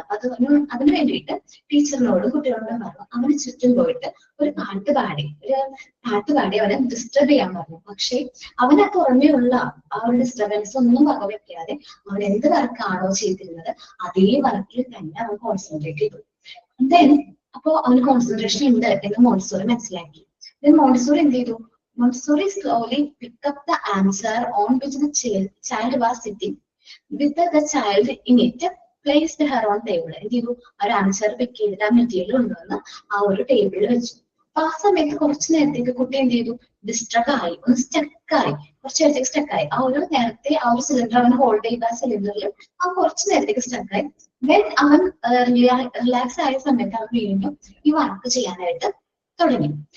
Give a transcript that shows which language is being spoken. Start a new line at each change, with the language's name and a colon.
Malayalam: അപ്പൊ അതിന് വേണ്ടിയിട്ട് ടീച്ചറിനോടും കുട്ടികളോടും പറഞ്ഞു അവന് ചുറ്റും പോയിട്ട് ഒരു പാട്ട് പാടി അവനെ ഡിസ്റ്റർബ് ചെയ്യാൻ പറഞ്ഞു. പക്ഷെ അവന് ആ പുറമെയുള്ള ആ ഒരു ഡിസ്റ്റർബൻസ് ഒന്നും വകവെക്കാതെ അവൻ എന്ത് വർക്കാണോ ചെയ്തിരുന്നത് അതേ വർക്കിൽ തന്നെ അവൻ കോൺസെൻട്രേറ്റ് ചെയ്തു. ദെൻ അപ്പോ അവന് കോൺസെൻട്രേഷൻ ഉണ്ട് എന്ന് മോണ്ടിസോറി മനസ്സിലാക്കി. ദെൻ മോണ്ടിസോറി എന്ത് ചെയ്തു?
English: Montessori slowly picked up the answer on which the child was sitting. With the child in it, placed her on table.
Malayalam: എന്ത് ചെയ്തു? ഒരു ആൻസർ പിക്ക് ചെയ്തിട്ട് ആ മെറ്റീരിയൽ കൊണ്ടുവന്ന് ആ ഒരു ടേബിളിൽ വെച്ചു. അപ്പൊ ആ സമയത്ത് കുറച്ചു നേരത്തേക്ക് കുട്ടി എന്ത് ചെയ്തു? ഡിസ്ട്രക്ട് ആയി, ഒന്ന് സ്റ്റക്കായി, കുറച്ചു നേരത്തേക്ക് സ്റ്റക്കായി. ആ ഒരു നേരത്തെ ആ ഒരു സിലിണ്ടർ അവൻ ഹോൾഡ് ചെയ്ത ആ സിലിണ്ടറിൽ ആ കുറച്ചു നേരത്തേക്ക് സ്റ്റക്കായി. ദെൻ അവൻ റിലാക്സ് ആയ സമയത്ത് അവൻ വീണ്ടും ഈ വർക്ക് ചെയ്യാനായിട്ട് തുടങ്ങി.